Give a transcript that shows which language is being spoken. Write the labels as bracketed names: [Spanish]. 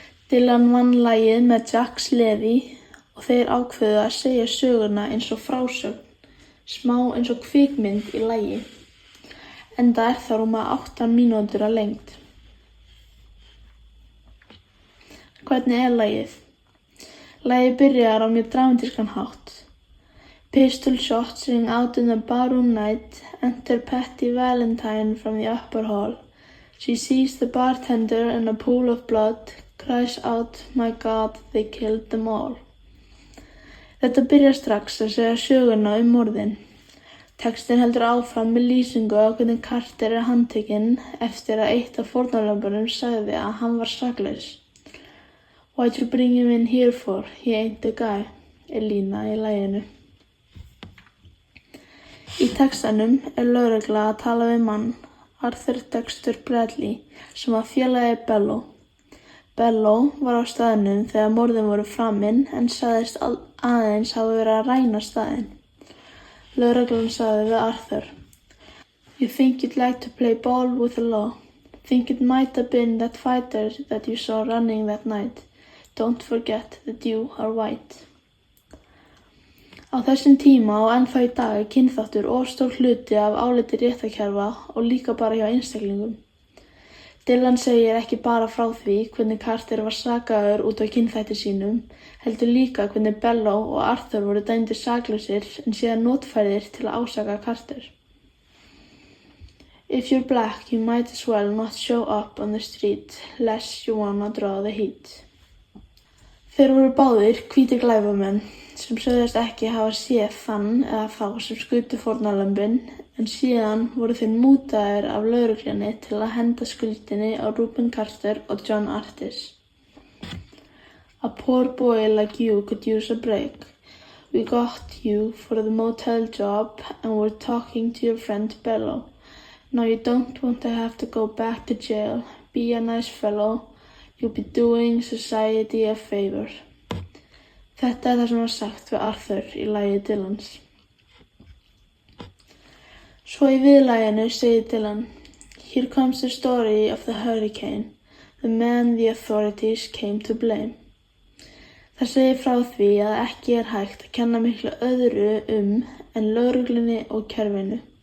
[Icelandic] Dylan vann lagið með Jacques Levy og þeir ákveðu að segja söguna eins og frásögn, smá eins og kvikmynd í lagi, enda það rúmlega 8 mínútur að lengd. Hvernig lagið? Lagið byrjar á mjög dramatískan hátt. [English] Pistol shots ring out in the barroom night. Enter Patty Valentine from the upper hall. She sees the bartender in a pool of blood. Cries out, my God, they killed them all. [Icelandic] Þetta byrjar strax að segja söguna morðin. Textinn heldur áfram með lýsingu á hvernig Carter handtekinn eftir að eitt af fórnarlömbunum sagði að hann var saklaus. [English] What you bring him in here for? He ain't the guy, lína í laginu. [Icelandic] Í textanum lögregla að tala við mann, Arthur Dexter Bradley, sem var félagi Bello. Bello var á staðnum þegar morðin voru framin en sagðist aðeins hafa verið að ræna staðinn. [English] Lögreglan sagði við Arthur, You think you'd like to play ball with the law? Think it might have been that fighter that you saw running that night. Don't forget that you are white. [Icelandic] Á þessum tíma og ennþá í dag kynþáttur of stór hluti af áliti réttarkerfa og líka bara hjá einstaklingum. Dylan segir ekki bara frá því hvernig Carter var sakaður út á kynþætti sínum, heldur líka hvernig Bello og Arthur voru dæmdir saklausir en síðan notfærðir til að ásaka Carter. [English] If you're black, you might as well not show up on the street, less you wanna draw the heat. [Icelandic] Þeir voru báðir hvítir glæpamenn sem sögðust ekki hafa séð þann eða þá sem skutu fórnarlömbin, en síðan voru þeir mútaðir af lögreglunni til að henda skuldinni á Rubin Carter og John Artis. [English] A poor boy like you could use a break. We got you for the motel job and we're talking to your friend Bello. Now you don't want to have to go back to jail. Be a nice fellow. You'll be doing society a favor. [Icelandic] Þetta það sem var sagt við Arthur í lagi Dylans. [English] Svo í viðlaginu segir Dylan, Here comes the story of the hurricane, the man the authorities came to blame. [Icelandic] Það segir frá því að ekki hægt að kenna miklu öðru en lögreglunni og kerfinu.